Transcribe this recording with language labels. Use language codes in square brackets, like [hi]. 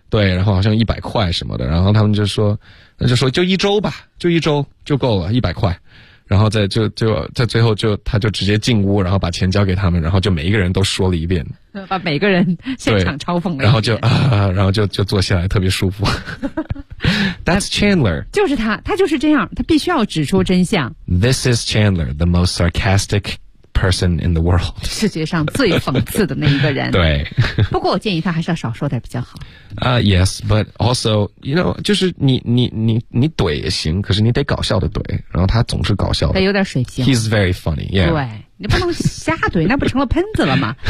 [zh] 对，然后好像100块什么的，然后他们就说，那就说就一周吧，就一周就够了，100块。然后在就在最后就他就直接进屋，然后把钱交给他们，然后就每一个人都说了一遍，把每个人现场嘲讽了一遍，然后就坐下来特别舒服。 [en] That's Chandler. [zh] 就是他，他就是这样，他必须要指出真相。 [en] This is Chandler, the most sarcastic person in the world. [zh] 世界上最讽刺的那一个人。对。不过我建议他还是要少说点比较好。 [en] Yes, but also, you know, [zh] 就是你怼也行，可是你得搞笑的怼，然后他总是搞笑的。他有点水平。 [en] He's very funny, yeah. [zh] 对。你不能瞎怼，那不成了喷子了吗？